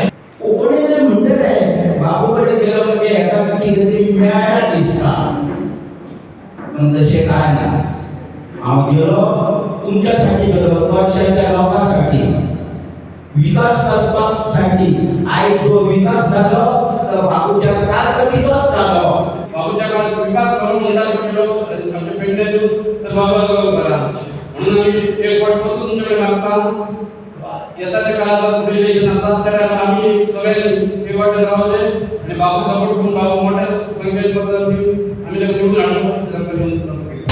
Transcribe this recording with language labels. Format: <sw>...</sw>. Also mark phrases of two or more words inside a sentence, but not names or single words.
<kok>कोंकणी जे म्हणटले बाबू कडेन गेलो म्हणजे हेका कितें तरी मेळटा दिसता पण तशें कांय ना हांव गेलो तुमच्यासाठी गेलो पक्षाच्या लोकांसाठी विकास करपासाठी आयज जो विकास जालो तो बाबूच्या कारकिर्दीचो</kok> <mr>म्हणतात की आमच्या पेडणे तर बाबा करा म्हणून आम्ही एक वाटपासून तुमच्याकडे मागता येत्या त्या काळात कुठे इलेक्शन असतात त्या टायमाला आम्ही सगळ्यांनी एक वाटत राहायचे आणि बाबू सपोर्ट करून बाबू मोठ्या संख्येत मतदान देऊन आम्ही निवडून आणतो</mr>